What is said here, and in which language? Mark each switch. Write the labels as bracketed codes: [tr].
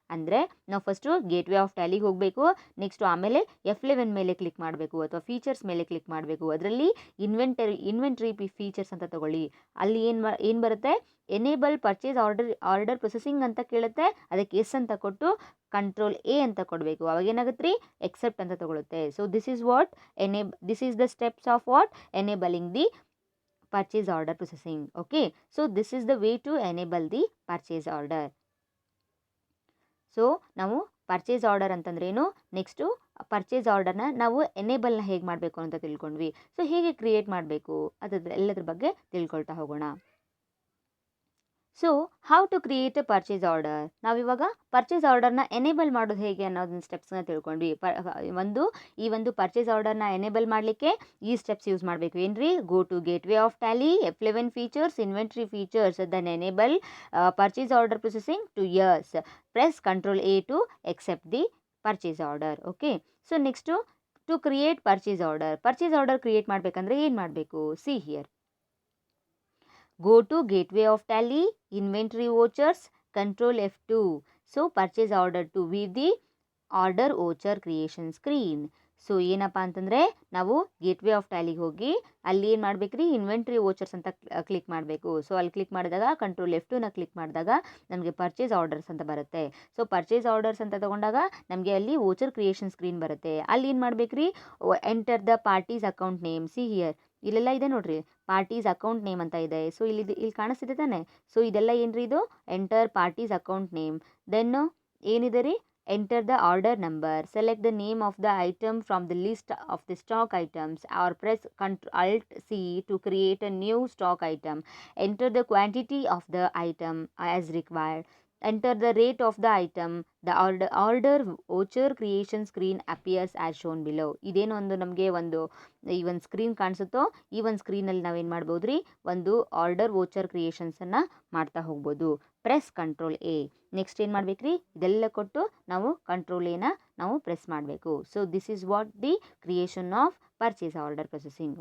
[kn] ಅಂದರೆ ನಾವು first gateway of ಟ್ಯಾಲಿಗೆ ಹೋಗಬೇಕು, ನೆಕ್ಸ್ಟು ಆಮೇಲೆ F11 ಮೇಲೆ ಕ್ಲಿಕ್ ಮಾಡಬೇಕು ಅಥವಾ ಫೀಚರ್ಸ್ ಮೇಲೆ ಕ್ಲಿಕ್ ಮಾಡಬೇಕು. ಅದರಲ್ಲಿ ಇನ್ವೆಂಟರಿ ಫೀಚರ್ಸ್ ಅಂತ ತಗೊಳ್ಳಿ. ಅಲ್ಲಿ ಏನು ಬರುತ್ತೆ? ಎನೇಬಲ್ ಪರ್ಚೇಸ್ ಆರ್ಡರ್ ಪ್ರೊಸೆಸಿಂಗ್ ಅಂತ ಕೇಳುತ್ತೆ. ಅದಕ್ಕೆ ಎಸ್ ಅಂತ ಕೊಟ್ಟು ಕಂಟ್ರೋಲ್ ಎ ಅಂತ ಕೊಡಬೇಕು. ಅವಾಗ ಏನಾಗುತ್ತೆ ರೀ? [en] accept [kn] ಅಂತ ತಗೊಳುತ್ತೆ. [en] So this is the steps of what? Enabling the purchase order processing. Okay, so this is the way to enable the purchase order. [kn] So ನಾವು ಪರ್ಚೇಸ್ ಆರ್ಡರ್ ಅಂತಂದ್ರೇನು, ನೆಕ್ಸ್ಟು ಪರ್ಚೇಸ್ ಆರ್ಡರ್ನ ನಾವು ಎನೇಬಲ್ನ ಹೇಗೆ ಮಾಡಬೇಕು ಅಂತ ತಿಳ್ಕೊಂಡ್ವಿ. ಸೊ ಹೇಗೆ ಕ್ರಿಯೇಟ್ ಮಾಡಬೇಕು ಎಲ್ಲದ್ರ ಬಗ್ಗೆ ತಿಳ್ಕೊಳ್ತಾ ಹೋಗೋಣ. [en] So how to create a purchase order. [kn] ನಾವಿವಾಗ ಪರ್ಚೇಸ್ ಆರ್ಡರ್ನ ಎನೇಬಲ್ ಮಾಡೋದು ಹೇಗೆ ಅನ್ನೋದನ್ನ ಸ್ಟೆಪ್ಸ್ನ ತಿಳ್ಕೊಂಡ್ವಿ. ಈ ಒಂದು ಪರ್ಚೇಸ್ ಆರ್ಡರ್ನ ಎನೇಬಲ್ ಮಾಡಲಿಕ್ಕೆ ಈ ಸ್ಟೆಪ್ಸ್ ಯೂಸ್ ಮಾಡಬೇಕು. ಏನ್ರಿ? [en] Go to gateway of Tally, F11 features, inventory features, then enable purchase order processing to yes. Press control A to accept the purchase order. Okay, so next to create purchase order create [kn] ಮಾಡಬೇಕಂದ್ರೆ ಏನು ಮಾಡಬೇಕು? [en] See here. Go to gateway of tally, inventory vouchers, control F2. So purchase order to view the order voucher creation screen. [kn] So ಏನಪ್ಪ ಅಂತಂದರೆ ನಾವು gateway of ಟ್ಯಾಲಿಗೆ ಹೋಗಿ ಅಲ್ಲಿ ಏನು ಮಾಡಬೇಕ್ರಿ? ಇನ್ವೆಂಟ್ರಿ ವೋಚರ್ಸ್ ಅಂತ ಕ್ಲಿಕ್ ಮಾಡಬೇಕು. ಸೊ ಅಲ್ಲಿ ಕ್ಲಿಕ್ ಮಾಡಿದಾಗ ಕಂಟ್ರೋಲ್ F2ನ ಕ್ಲಿಕ್ ಮಾಡಿದಾಗ ನಮಗೆ ಪರ್ಚೇಸ್ ಆರ್ಡರ್ಸ್ ಅಂತ ಬರುತ್ತೆ. ಸೊ ಪರ್ಚೇಸ್ ಆರ್ಡರ್ಸ್ ಅಂತ ತಗೊಂಡಾಗ ನಮಗೆ ಅಲ್ಲಿ ವೋಚರ್ ಕ್ರಿಯೇಷನ್ ಸ್ಕ್ರೀನ್ ಬರುತ್ತೆ. ಅಲ್ಲಿ ಏನು ಮಾಡಬೇಕ್ರಿ? [en] Enter the party's account name. See here, [kn] ಇಲ್ಲೆಲ್ಲ ಇದೆ ನೋಡ್ರಿ, [en] party's account name [kn] ಅಂತ ಇದೆ. ಸೊ ಇಲ್ಲಿ ಕಾಣಿಸ್ತಿದೆ ತಾನೆ. ಸೊ ಇದೆಲ್ಲ ಏನ್ರಿ? ಇದು enter parties account name. Then ಏನಿದೆ ರೀ? [en] Enter the order number, select the name of the item from the list of the stock items or press Alt C to create a new stock item. Enter the quantity of the item as required. Enter the rate of the item. The order voucher creation screen appears as shown below. [kn] ಇದೇನು ನಮಗೆ ಈ ಒಂದು screen ಕಾಣಿಸುತ್ತೋ, ಈ ಒಂದು ಸ್ಕ್ರೀನಲ್ಲಿ ನಾವೇನು ಮಾಡ್ಬೋದು ರೀ? ಒಂದು ಆರ್ಡರ್ ವೋಚರ್ ಕ್ರಿಯೇಷನ್ಸನ್ನು ಮಾಡ್ತಾ ಹೋಗ್ಬೋದು. Press control A. ನೆಕ್ಸ್ಟ್ ಏನು ಮಾಡ್ಬೇಕ್ರಿ? ಇದೆಲ್ಲ ಕೊಟ್ಟು ನಾವು ಕಂಟ್ರೋಲ್ ಎನ ನಾವು ಪ್ರೆಸ್ ಮಾಡಬೇಕು. [en] So this is what the creation of purchase order processing.